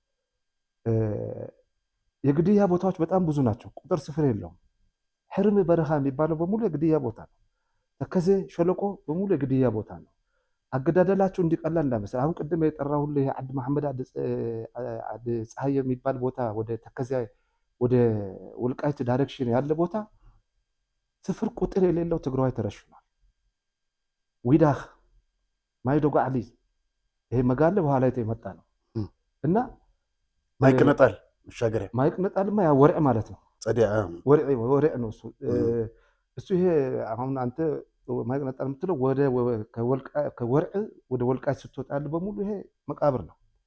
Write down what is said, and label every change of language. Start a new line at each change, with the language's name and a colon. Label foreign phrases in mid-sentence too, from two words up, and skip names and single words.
Amharic: የግድያ ቦታዎች በጣም ብዙ ናቸው፣ ቁጥር ስፍር የለውም። ሕርም በረሃ የሚባለው በሙሉ የግድያ ቦታ ነው። ተከዜ ሸለቆ በሙሉ የግድያ ቦታ ነው። አገዳደላቸው እንዲቀላል እንዳይመስል አሁን ቅድም የጠራሁልህ አድ መሐመድ አድ ፀሐይ የሚባል ቦታ ወደ ተከዜ ወደ ወልቃይት ዳይሬክሽን ያለ ቦታ ስፍር ቁጥር የሌለው ትግራዋይ ተረሽኗል። ዊዳኽ ማይዶጎ ዓሊ ይሄ መጋለ በኋላ የመጣ ነው እና ማይቅነጣል መሻገሪያ ማይቅነጣልማ ያ ወርዕ ማለት ነው። ወርዕ ነው እሱ ይሄ አሁን አንተ ማይቅነጣል የምትለው ከወርዕ ወደ ወልቃይት ስትወጣ ያለ በሙሉ ይሄ መቃብር ነው።